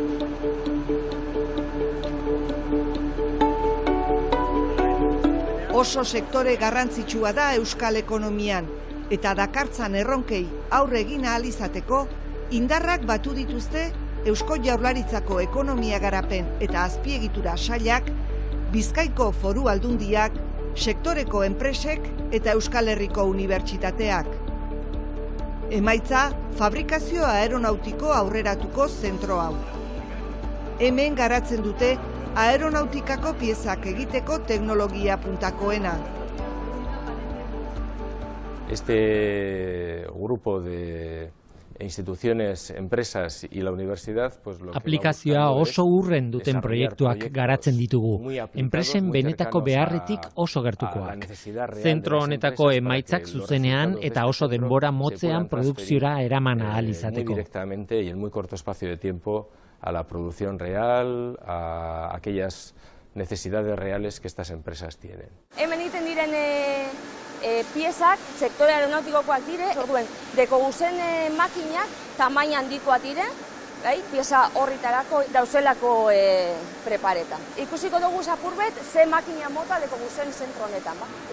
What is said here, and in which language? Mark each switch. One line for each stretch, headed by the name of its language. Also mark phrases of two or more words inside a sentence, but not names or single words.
Basque: Oso sektore garrantzitsua da euskal ekonomian, eta dakartzan erronkei aurre egin ahal izateko, indarrak batu dituzte Eusko Jaurlaritzako ekonomia garapen eta azpiegitura sailak, Bizkaiko Foru Aldundiak, sektoreko enpresek eta Euskal Herriko unibertsitateak. Emaitza, fabrikazio aeronautiko aurreratuko zentro hau. Hemen garatzen dute aeronautikako piezak egiteko teknologia puntakoena.
Spanish: Este grupo de instituciones, empresas y la universidad, pues lo
Basque: aplikazioa oso urren duten proiektuak garatzen ditugu, enpresen benetako beharretik oso gertukoak. Zentro honetako emaitzak zuzenean eta oso denbora motzean produkziora eraman ahal izateko.
Spanish: Directamente y en muy corto espacio de tiempo a la producción real, a aquellas necesidades reales que estas empresas tienen.
Basque: Hemen egiten diren piezak, sektore aeronautikoak dire, orduen, dekoguzen makinak tamaina handikoak dire, pieza horritarako dauzelako prepareta. Ikusiko dugu zapurbet, ze makina mota dekoguzen zentro honetan.